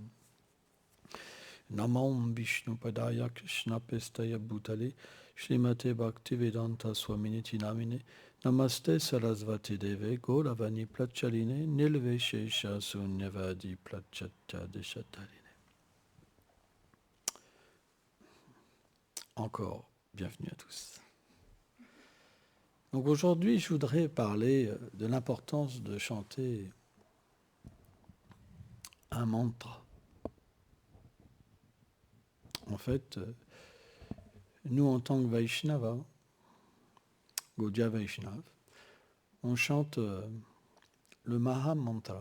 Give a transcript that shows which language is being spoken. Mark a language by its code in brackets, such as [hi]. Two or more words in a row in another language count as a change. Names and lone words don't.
[sa] नमम् विष्णु पादाय कृष्ण पेष्टाय भूतले श्रीमते भक्तिवेदान्त स्वामिनिति नामिने नमस्ते सरस्वति देवे गौरवाणी प्लचलिने निल्वे शेष सुन्यवादि प्लचत्य देशतारिणे. [fr] Encore, bienvenue à tous. Donc aujourd'hui, je voudrais parler de l'importance de chanter un mantra. En fait, nous en tant que Vaishnava, Gaudiya Vaishnav, on chante le Maha Mantra.